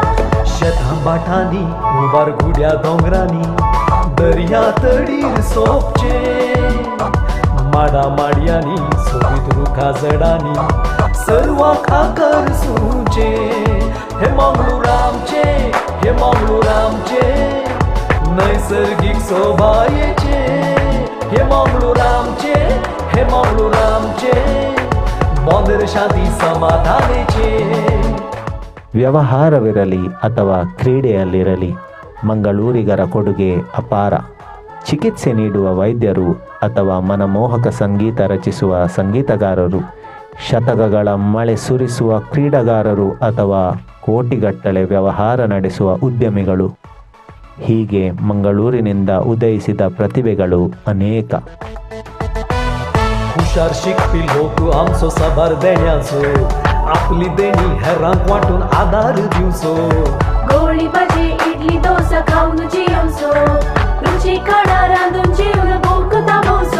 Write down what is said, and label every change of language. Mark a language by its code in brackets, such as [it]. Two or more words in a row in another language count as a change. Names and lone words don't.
[kok] शेतां बाटांनी उबार गुड्या दोंगरांनी दर्या तडीर सोपचे माडा माडयांनी सोबीत रुखा जडांनी सर्वांक करसूचे. हे मंगळूरामचे, हे मंगळूरामचे नैसर्गिक शोभायेचे. हे मंगळूरामचे, हे मंगळूरामचे बंदर शांती समाधानाचे. [kn] ವ್ಯವಹಾರವಿರಲಿ ಅಥವಾ ಕ್ರೀಡೆಯಲ್ಲಿರಲಿ ಮಂಗಳೂರಿಗರ ಕೊಡುಗೆ ಅಪಾರ. ಚಿಕಿತ್ಸೆ ನೀಡುವ ವೈದ್ಯರು ಅಥವಾ ಮನಮೋಹಕ ಸಂಗೀತ ರಚಿಸುವ ಸಂಗೀತಗಾರರು, ಶತಕಗಳ ಮಳೆ ಸುರಿಸುವ ಕ್ರೀಡಾಗಾರರು ಅಥವಾ ಕೋಟಿಗಟ್ಟಲೆ ವ್ಯವಹಾರ ನಡೆಸುವ ಉದ್ಯಮಿಗಳು, ಹೀಗೆ ಮಂಗಳೂರಿನಿಂದ ಉದಯಿಸಿದ ಪ್ರತಿಭೆಗಳು ಅನೇಕ. [kok] हुशार शिकपी लोक आमचो साबार देण्याचो, आपली देणी हेरांक वाटून आदार दिवचो. गोळी भाजी, इडली, डोसा खाऊन जेवचो. रुची खाणा रांदून जेवण भूक थांबवचो.